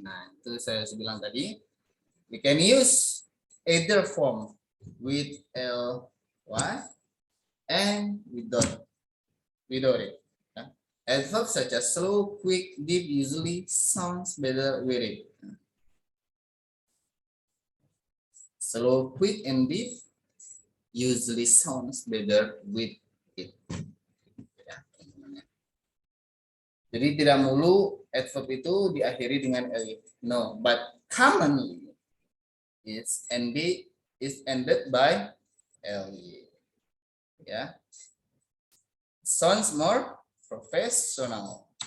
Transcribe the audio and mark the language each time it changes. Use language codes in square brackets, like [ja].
[id] Nah, itu saya bilang tadi. [en] We can use either form with ly and without it. Adverbs such as slow, quick, deep usually sounds better with it. Slow, quick, and deep usually sounds better with it. [id] Jadi tidak mulu adverb itu diakhiri dengan ly. [en] No, but commonly it's ended by ly. Ya. Sounds more professional.